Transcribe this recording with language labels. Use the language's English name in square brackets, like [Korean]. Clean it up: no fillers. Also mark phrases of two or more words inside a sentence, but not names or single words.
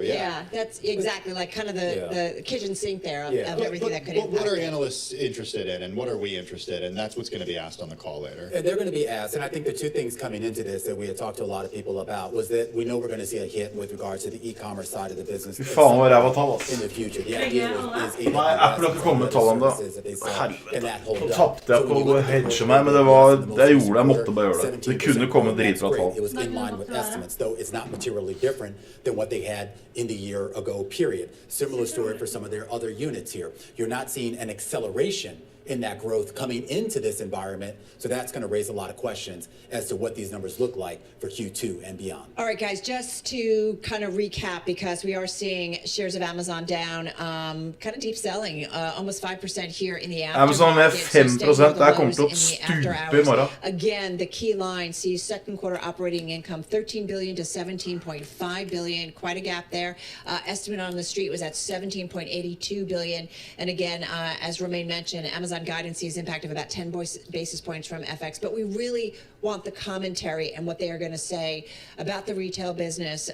[English] Yeah, that's exactly like kind of the kitchen sink there of everything that could impact. What are analysts interested in, and what are we interested in? That's what's going to be asked on the call later. And they're going to be asked, and I think the two things coming into this that we had talked to a lot of people about was that we know we're going to see a hit with regards to the e-commerce side of the business. [Norwegian] Faen vad ræva tall, ass. [English] In the future. The idea is [Norwegian] Nei, Apple har ikke kommet med tall ennå. Helvete. Så tapte jeg på å hedge meg, men jeg gjorde det, jeg måtte bare gjøre det. Det kunne komme dritbra tall. [English] It was in line with estimates, though it's not materially different than what they had in the year ago period. Similar story for some of their other units here. You're not seeing an acceleration in that growth coming into this environment. So that's going to raise a lot of questions as to what these numbers look like for Q2 and beyond. All right, guys, just to kind of recap, because we are seeing shares of Amazon down, kind of deep selling, almost 5% here in the aftermarket. [Norwegian] Amazon med 5%, det kommer til å stupe I morgen. [English] Again, the key line sees second quarter operating income 13 billion to 17.5 billion, quite a gap there. Estimate on the street was at 17.82 billion. And again, as Romain mentioned, Amazon guidance sees impact of about 10 basis points from FX, but we really want the commentary and what they are going to say about the retail business.